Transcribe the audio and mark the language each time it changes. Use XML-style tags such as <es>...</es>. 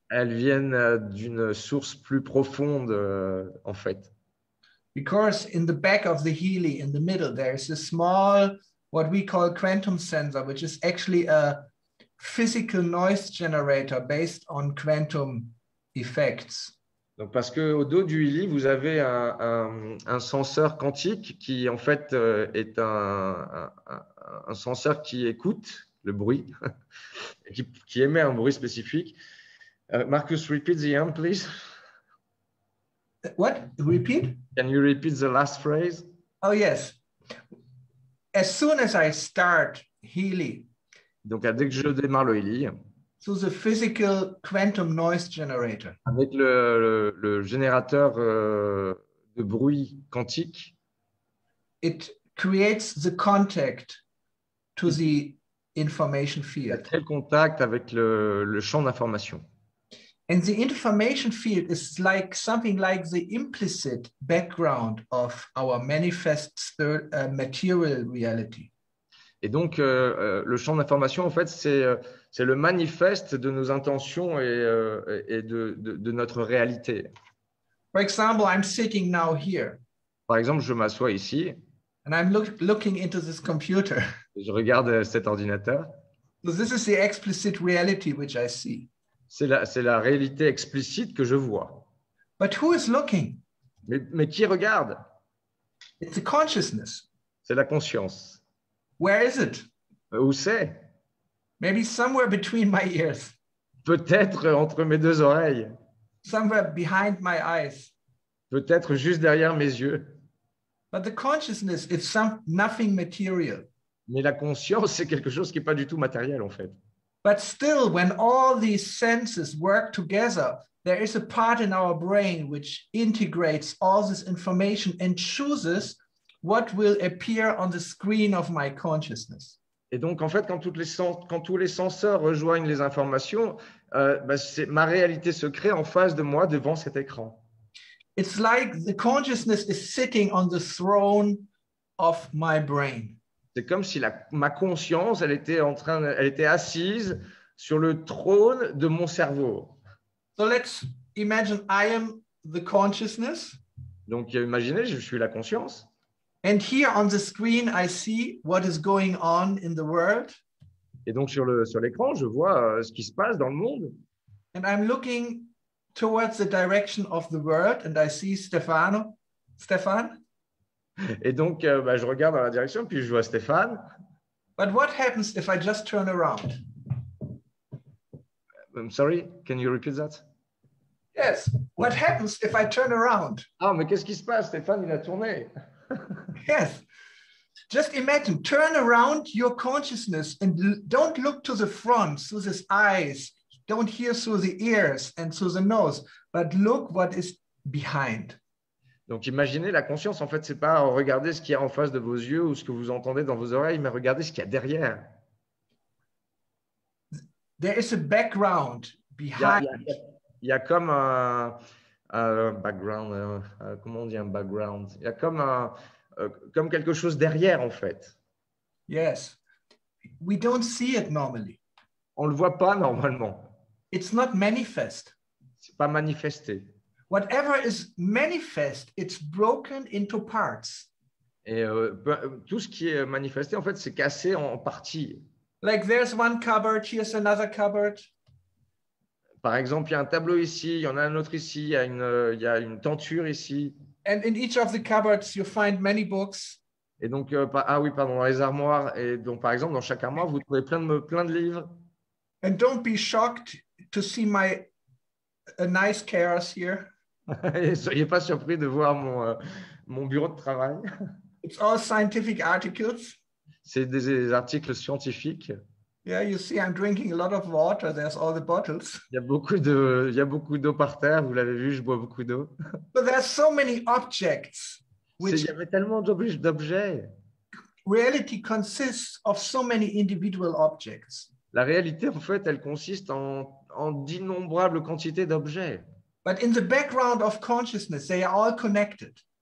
<fr>Elles viennent d'une source plus profonde, en fait.</fr> <en>Because in the back of the Healy, in the middle, there is a small, what we call quantum sensor, which is actually a physical noise generator based on quantum effects.</en> <fr>Donc, parce qu'au dos du Healy, vous avez un senseur quantique qui, en fait, est un senseur qui écoute le bruit, qui émet un bruit spécifique.</fr> <en>Marcus, repeat the end, please. What? Repeat? Can you repeat the last phrase? Oh, yes. As soon as I start Healy,</en> <fr>donc, dès que je démarre le Healy,</fr> <en>so the physical quantum noise generator,</en> <fr>avec le générateur de bruit quantique,</fr> <en>it creates the contact to the information field.</en> <fr>Quel contact avec le champ d'information.</fr> <en>And the information field is like something like the implicit background of our manifest material reality.</en> <fr>Et donc, le champ d'information, en fait, c'est le manifeste de nos intentions et de notre réalité.</fr> <en>For example, I'm sitting now here.</en> <fr>Par exemple, je m'assois ici.</fr> <en>And I'm looking into this computer.</en> <fr>Je regarde cet ordinateur.</fr> <en>So this is the explicit reality which I see.</en> <fr>C'est la réalité explicite que je vois.</fr> <en>But who is looking?</en> <fr>Mais qui regarde?</fr> <en>It's the consciousness.</en> <fr>C'est la conscience.</fr> <en>Where is it?</en> <fr>Où c'est?</fr> <en>Maybe somewhere between my ears.</en> <fr>Peut-être entre mes 2 oreilles.</fr> <en>Somewhere behind my eyes.</en> <fr>Peut-être juste derrière mes yeux.</fr> <en>But the consciousness is nothing material.</en> <fr>Mais la conscience, c'est quelque chose qui n'est pas du tout matériel, en fait.</fr> <en>But still, when all these senses work together, there is a part in our brain which integrates all this information and chooses what will appear on the screen of my consciousness.</en> <fr>Et donc, en fait, quand tous les senseurs rejoignent les informations, ma réalité se crée en face de moi devant cet écran.</fr> <en>It's like the consciousness is sitting on the throne of my brain.</en> <fr>C'est comme si ma conscience, elle était assise sur le trône de mon cerveau.</fr> <en>So let's imagine I am the consciousness.</en> <fr>Donc, imaginez, je suis la conscience.</fr> <en>And here on the screen, I see what is going on in the world.</en> <fr>Et donc, sur l'écran, je vois ce qui se passe dans le monde.</fr> <en>And I'm looking towards the direction of the world, and I see Stefan.</en> <fr>Et donc, je regarde dans la direction, puis je vois Stéphane.</fr> <en>But what happens if I just turn around? I'm sorry, can you repeat that? Yes, what happens if I turn around?</en> <fr>Ah, mais qu'est-ce qui se passe? Stéphane, il a tourné.</fr> <en>Yes. Just imagine, turn around your consciousness and don't look to the front through the eyes, don't hear through the ears and through the nose, but look what is behind.</en> <fr>Donc, imaginez la conscience, en fait, c'est pas regarder ce qu'il y a en face de vos yeux ou ce que vous entendez dans vos oreilles, mais regardez ce qu'il y a derrière.</fr> <en>There is a background behind.</en> <fr>Il y a comme un background, comment on dit un background? Il y a comme quelque chose derrière, en fait.</fr> <en>Yes. We don't see it normally.</en> <fr>On le voit pas normalement.</fr> <en>It's not manifest.</en> <fr>C'est pas manifesté.</fr> <en>Whatever is manifest, it's broken into parts.</en> <fr>Et tout ce qui est manifesté, en fait, c'est cassé en parties.</fr> <en>Like there's one cupboard, here's another cupboard.</en> <fr>Par exemple, il y a un tableau ici, il y en a un autre ici, il y a une tenture ici.</fr> <en>And in each of the cupboards, you find many books.</en> <fr>Et donc, dans les armoires. Et donc, par exemple, dans chaque armoire, vous trouvez plein de livres.</fr> <en>And don't be shocked to see my nice chaos here.</en> <fr>Et soyez pas surpris de voir mon bureau de travail.</fr> <en>It's all scientific articles.</en> <fr>C'est des articles scientifiques.</fr> <en>Yeah, you see, I'm drinking a lot of water. There's all the bottles.</en> <fr>Il y a beaucoup d'eau par terre. Vous l'avez vu, je bois beaucoup d'eau.</fr> <en>But there's so many objects.</en> <fr>Il y avait tellement d'objets.</fr> <en>Reality consists of so many individual objects.</en> <fr>La réalité, en fait, elle consiste en d'innombrables quantités d'objets.</fr> <en>But in the background of consciousness, they are all connected.</en>